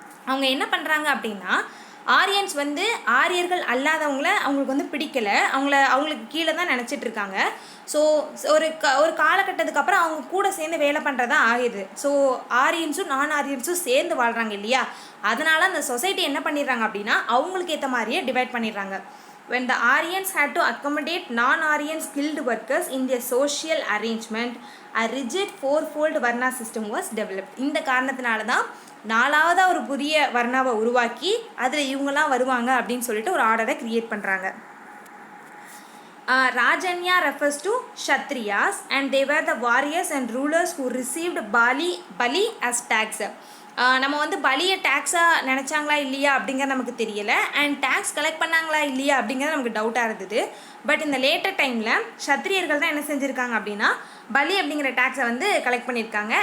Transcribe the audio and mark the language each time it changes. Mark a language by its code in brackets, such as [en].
[ta] அவங்க என்ன பண்ணுறாங்க அப்படின்னா ஆரியன்ஸ் வந்து ஆரியர்கள் அல்லாதவங்கள அவங்களுக்கு வந்து பிடிக்கலை, அவங்களுக்கு கீழே தான் நினச்சிட்டு இருக்காங்க. ஸோ ஒரு காலகட்டத்துக்கு அப்புறம் அவங்க கூட சேர்ந்து வேலை பண்ணுறதா ஆகிடுது. ஸோ ஆரியன்ஸும் நான் ஆரியன்ஸும் சேர்ந்து வாழ்கிறாங்க இல்லையா, அதனால் அந்த சொசைட்டி என்ன பண்ணிடுறாங்க அப்படின்னா அவங்களுக்கு ஏற்ற மாதிரியே டிவைட் பண்ணிடுறாங்க. [en] When the Aryans had to accommodate non-Aryan skilled workers in their social arrangement, a rigid 4-fold Varna system was developed. [ta] இந்த காரணத்தினால தான் 4வது ஒரு புதிய வர்ணாவை உருவாக்கி அதில் இவங்கெல்லாம் வருவாங்க அப்படின்னு சொல்லிட்டு ஒரு ஆர்டரை கிரியேட் பண்ணுறாங்க. [en] Rajanya refers to Kshatriyas and they were the warriors and rulers who received Bali as tax. [ta] நம்ம வந்து பலியை டேக்ஸாக நினச்சாங்களா இல்லையா அப்படிங்கிறது நமக்கு தெரியலை. அண்ட் டேக்ஸ் கலெக்ட் பண்ணாங்களா இல்லையா அப்படிங்கிறது நமக்கு டவுட்டாக இருந்தது. பட் இந்த லேட்டர் டைமில் சத்திரியர்கள் தான் என்ன செஞ்சுருக்காங்க அப்படின்னா பலி அப்படிங்கிற டேக்ஸை வந்து கலெக்ட் பண்ணியிருக்காங்க.